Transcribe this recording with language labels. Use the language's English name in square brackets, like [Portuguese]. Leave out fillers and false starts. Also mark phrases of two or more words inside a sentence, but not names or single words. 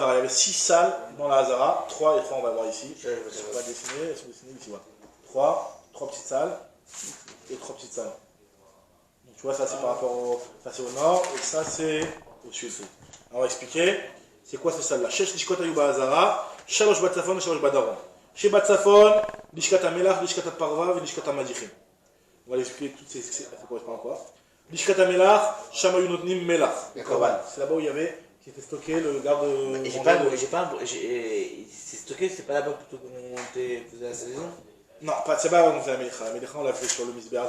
[French] Il y avait 6 salles dans la Hazara. 3 et 3, on va voir ici. On va dessiner, elles sont dessinées ici. Voilà. 3 petites salles et 3 petites salles. Donc tu vois, ça c'est par rapport au, ça c'est au nord et ça c'est au sud. Alors, on va expliquer. C'est quoi ces salles-là? [Hebrew] שש לשכות היו בעזרה, שלוש בצפון, שלוש בדרום. שבצפון, לשכת המלח, לשכת הפרווה ולשכת המדיחים. [French] On va l'expliquer toutes ces. Ça correspond à quoi? [Hebrew] לשכת המלח, ששם היו נותנים מלח. [French] C'est là-bas où il y avait, qui était stocké le garde. C'est stocké, c'est pas là-bas plutôt qu'on faisait la saison? Non, c'est pas là où on faisait la Melecha. La Melecha, on l'a fait sur le Misbéach.